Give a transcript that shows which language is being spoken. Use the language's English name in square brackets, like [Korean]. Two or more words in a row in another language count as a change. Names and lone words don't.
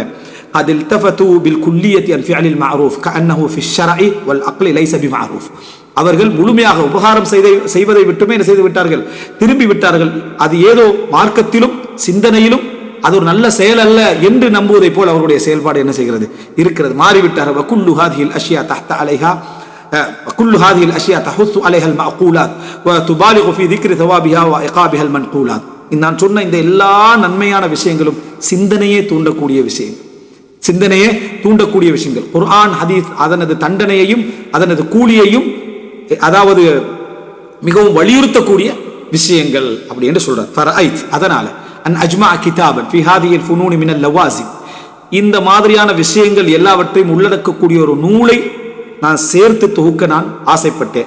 [Arabic] அதில் فتباعدوا بالكلية عن فعل المعروف كأنه في الشرع والعقل ليس بمعروف, [Tamil] அவர்கள் முழுமையாக உபகாரம் செய்வதை விட்டுமே என்ன செய்து விட்டார்கள், திரும்பி விட்டார்கள். அது ஏதோ மார்க்கத்திலும் சிந்தனையிலும் அது ஒரு நல்ல செயல் அல்ல என்று நம்புவதை போல் அவருடைய செயல்பாடு என்ன செய்கிறது இருக்கிறது, மாறிவிட்டார்கள். [Arabic] وكل هذه الأشياء تحث عليها وكل هذه الاشياء تحث عليها المعقولات وتبالغ في ذكر ثوابها وعقابها المنقولات. [Tamil] நான் சொன்ன இந்த எல்லா நன்மையான விஷயங்களும் சிந்தனையே தூண்டக்கூடிய விஷயங்கள், குர்ஆன் ஹதீஸ் அதனது தண்டனையையும் அதனது கூலியையும் அதாவது மிகவும் வலியுறுத்தக்கூடிய விஷயங்கள் அப்படி என்று சொல்றார். ஃபரஐத், அதனால [Arabic] أن أجمع كتابا في هذه الفنون من اللوازم, [Tamil] இந்த மாதிரியான விஷயங்கள் எல்லாவற்றையும் உள்ளடக்கக்கூடிய ஒரு நூலை நான் சேர்த்து தொகுக்க நான் ஆசைப்பட்டேன்.